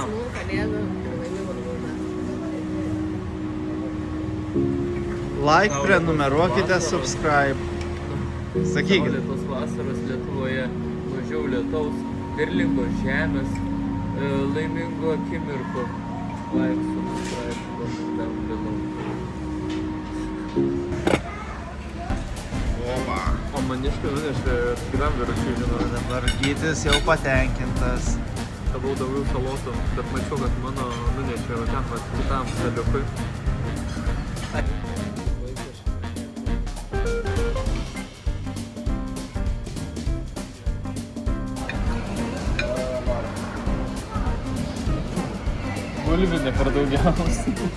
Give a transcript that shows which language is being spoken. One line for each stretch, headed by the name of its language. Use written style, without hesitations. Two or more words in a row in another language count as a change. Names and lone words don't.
Lithuanian: Smulų kalėdų ir laimingų naujų metų.
English: Like, prenumeruokite, subscribe.
Lithuanian: Sakykit. Saulėtos vasaros Lietuvoje, mažiau lietaus, derlingos žemės, laimingų akimirkų.
English: Like, subscribe, down below.
Lithuanian: O maniškai nunešė kitam vyručiui, žinau. Dabar Gytis jau patenkintas. Gavau daugiau salotų, bet mačiau, kad mano nunešė ten kitam staliukui. Bulvinė per daugiausiai.